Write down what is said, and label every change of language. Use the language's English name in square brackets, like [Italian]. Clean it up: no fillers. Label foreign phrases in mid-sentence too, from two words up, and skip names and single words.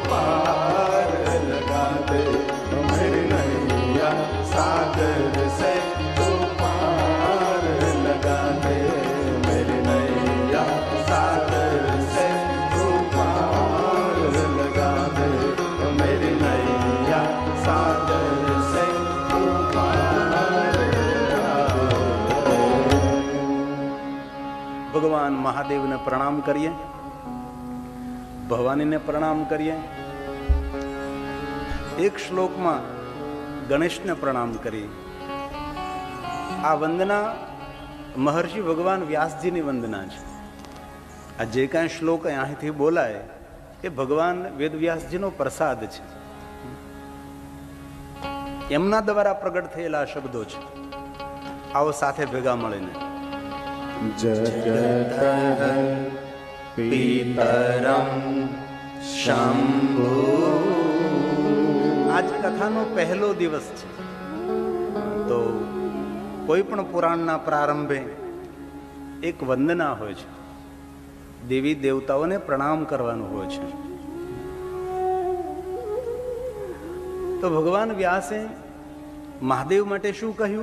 [Hindi] पार लगा दे ओ मेरी नैया सागर से तू पार लगा दे मेरी नैया सागर से तू पार लगा दे ओ मेरी नैया सागर से तू पार लगा दे। [Gujarati] ભગવાન મહાદેવને પ્રણામ કરીએ, ભવાનીને પ્રણામ કરીએ. એક શ્લોકમાં ગણેશને પ્રણામ કરીએ. આ વંદના મહર્ષિ ભગવાન વ્યાસજીની વંદના છે. આ જે કાંઈ શ્લોક અહીંથી બોલાય એ ભગવાન વેદવ્યાસજીનો પ્રસાદ છે. એમના દ્વારા પ્રગટ થયેલા શબ્દો છે. આવો સાથે ભેગા મળીને [Sanskrit] जगत पीतरम शंभु। [Gujarati] આજ કથાનો પહેલો દિવસ છે, તો કોઈ પણ પુરાણના પ્રારંભે એક વંદના હોય છે, દેવી દેવતાઓને પ્રણામ કરવાનું હોય છે. તો ભગવાન વ્યાસે મહાદેવ માટે શું કહ્યું?